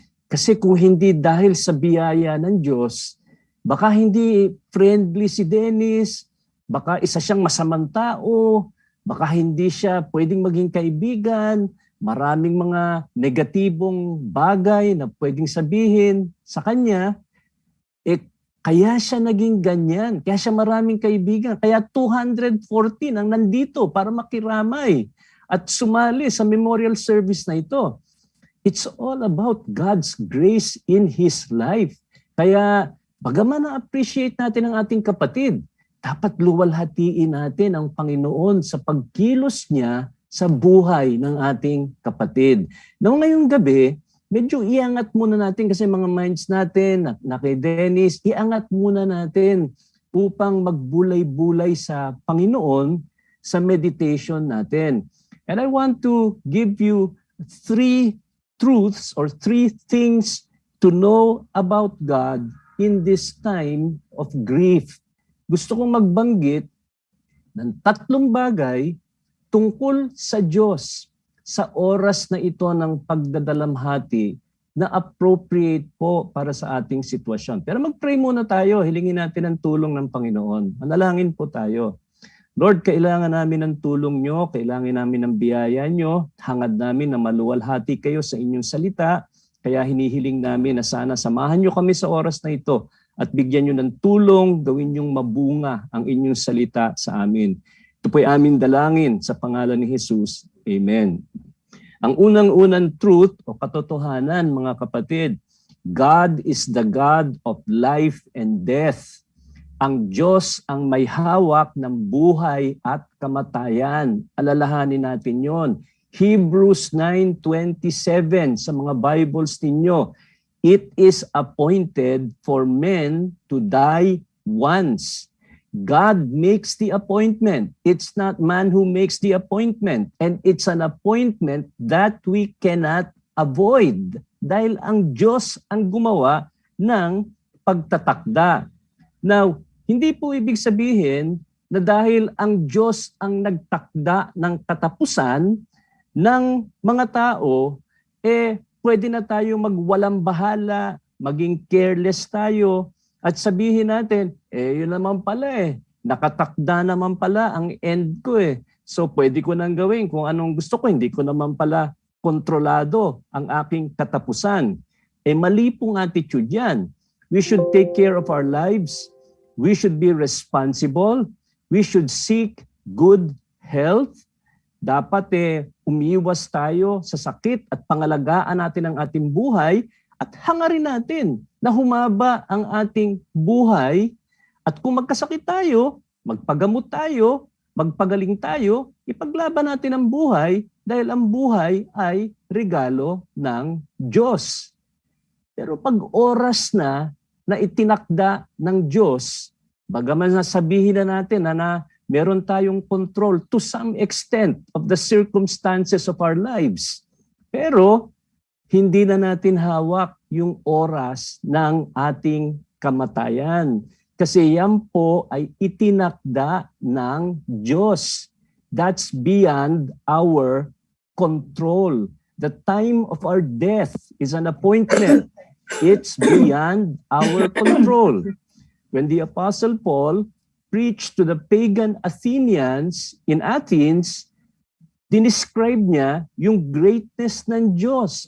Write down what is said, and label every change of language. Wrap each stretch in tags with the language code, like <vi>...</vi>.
<tl>Kasi kung hindi dahil sa biyaya ng Diyos, baka hindi friendly si Dennis, baka isa siyang masamang tao, baka hindi siya pwedeng maging kaibigan, maraming mga negatibong bagay na pwedeng sabihin sa kanya, kaya siya naging ganyan, kaya siya maraming kaibigan, kaya 214 ang nandito para makiramay at sumali sa memorial service na ito.</tl> <en>It's all about God's grace in His life.</en> <tl>Kaya bagaman na-appreciate natin ang ating kapatid, dapat luwalhatiin natin ang Panginoon sa pagkilos niya sa buhay ng ating kapatid. Noong ngayong gabi, medyo iangat muna natin kasi mga minds natin na kay Dennis, iangat muna natin upang magbulay-bulay sa Panginoon sa meditation natin.</tl> <en>And I want to give you 3 truths or 3 things to know about God in this time of grief.</en> <tl>Gusto kong magbanggit ng 3 bagay tungkol sa Diyos sa oras na ito ng pagdadalamhati na appropriate po para sa ating sitwasyon. Pero mag-pray muna tayo, hilingin natin ang tulong ng Panginoon. Manalangin po tayo. Lord, kailangan namin ng tulong nyo, kailangan namin ng biyaya nyo, hangad namin na maluwalhati kayo sa inyong salita, kaya hinihiling namin na sana samahan nyo kami sa oras na ito at bigyan nyo ng tulong, gawin nyong mabunga ang inyong salita sa amin. Ito po'y aming dalangin sa pangalan ni Jesus. Amen. Ang unang-unang truth o katotohanan, mga kapatid,</tl> <en>God is the God of life and death.</en> <tl>Ang Diyos ang may hawak ng buhay at kamatayan. Alalahanin natin yon. Hebrews 9:27 sa mga Bibles ninyo.</tl> <en>It is appointed for men to die once. God makes the appointment. It's not man who makes the appointment. And it's an appointment that we cannot avoid.</en> <tl>Dahil ang Diyos ang gumawa ng pagtatakda. Now, hindi po ibig sabihin na dahil ang Diyos ang nagtakda ng katapusan ng mga tao, pwede na tayo magwalang bahala, maging careless tayo, at sabihin natin, yun naman pala nakatakda naman pala ang end ko So pwede ko nang gawin kung anong gusto ko, hindi ko naman pala kontrolado ang aking katapusan. Mali pong attitude yan.</tl> <en>We should take care of our lives. We should be responsible. We should seek good health.</en> <tl>Dapat umiwas tayo sa sakit at pangalagaan natin ang ating buhay at hangarin natin na humaba ang ating buhay. At kung magkasakit tayo, magpagamot tayo, magpagaling tayo, ipaglaban natin ang buhay dahil ang buhay ay regalo ng Diyos. Pero pag oras na itinakda ng Diyos, bagaman nasabihin na natin na meron tayong control</tl> <en>to some extent of the circumstances of our lives.</en> <tl>Pero hindi na natin hawak yung oras ng ating kamatayan. Kasi yan po ay itinakda ng Diyos.</tl> <en>That's beyond our control. The time of our death is an appointment. It's beyond our control. When the Apostle Paul preached to the pagan Athenians in Athens,</en> <tl>dinescribe niya yung greatness ng Diyos.</tl>